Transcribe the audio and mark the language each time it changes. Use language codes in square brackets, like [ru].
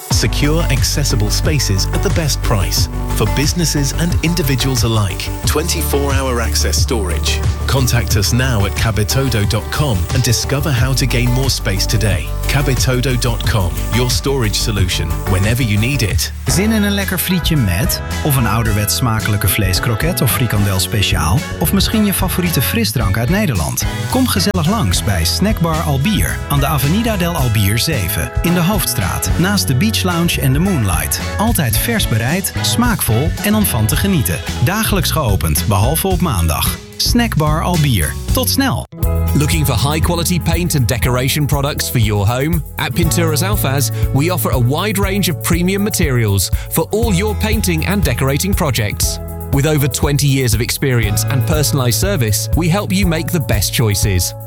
[en] Secure, accessible spaces at the best price for businesses and individuals alike. 24-hour access storage. Contact us now at cabetodo.com and discover how to gain more space today. Cabetodo.com, your storage solution, whenever you need it. [nl] Zin in een lekker frietje met? Of een ouderwets smakelijke vleeskroket of frikandel speciaal? Of misschien je favoriete frisdrank uit Nederland? Kom gezellig langs bij Snackbar Albier aan de Avenida del Albier 7 in de Hoofdstraat, naast de Beach Lounge en de Moonlight. Altijd vers bereid, smaakvol en om van te genieten. Dagelijks geopend, behalve op maandag. Snackbar Albier. Tot snel. [en] Looking for high quality paint and decoration products for your home? At Pinturas Alfaz, we offer a wide range of premium materials for all your painting and decorating projects. With over 20 years of experience and personalized service, we help you make the best choices.